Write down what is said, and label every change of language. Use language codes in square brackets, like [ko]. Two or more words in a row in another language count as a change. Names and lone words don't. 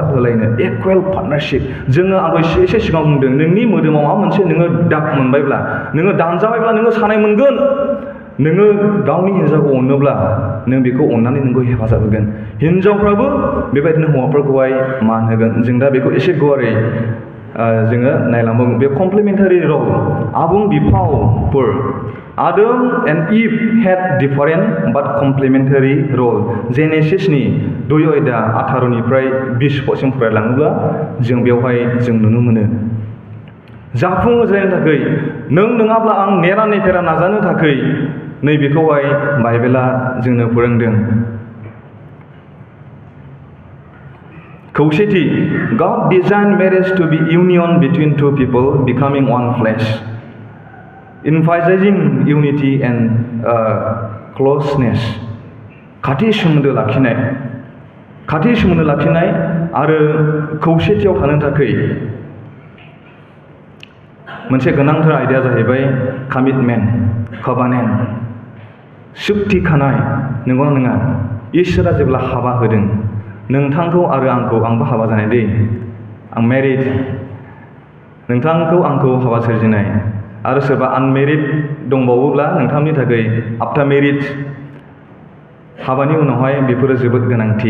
[brx] होलायनो [en] equal partnership [brx] जोङो आं एसे सिगां बुंदों नोंनि मोदोमाव माबा मोनसे नोङो दाग मोनबायब्ला नोङो दानजाबायब्ला नोङो सानाय मोनगोन नोङो गावनि हिनजावखौ अनोब्ला नों बेखौ अननानै नोंखौ हेफाजाब होगोन हिनजावफ्राबो बेबायदिनो हौवाफोरखौहाय मान होगोन जों दा बेखौ एसे गुवारै जोङो नायलांबावगोन बे [en] complementary role [brx] आबुं बिफावफोर [en] Adam and Eve had different but complementary role [brx] जेनेसिसनि 2 अध्याय 18निफ्राय 20 पदसिम फरायलाङोब्ला जों बेवहाय जों नुनो मोनो जाफुङो जानो थाखाय नों नङाब्ला आं नेरा नेफेरा नाजानो थाखाय नैबेखौहाय बाइबेला जोंनो फोरोंदों [en] खौसेथि God designed marriage to be union between two people becoming one flesh emphasizing unity and closeness [brx] खाथि सोमोन्दो लाखिनाय आरो खौसेथियाव थानो थाखाय मोनसे गोनांथार आयदाया जाहैबाय [en] commitment covenant [brx] सुक्ति खानाय नंगौना नङा इसोरा जेब्ला हाबा होदों नोंथांखौ आरो आंबो हाबा जानाय दै आं मेरिड नोंथांखौ आंखौ हाबा सोरजिनाय आरो सोरबा आनमेरिड दंबावोब्ला नोंथांनि थाखाय [en] after marriage [brx] हाबानि उनावहाय बेफोरो जोबोद गोनांथि।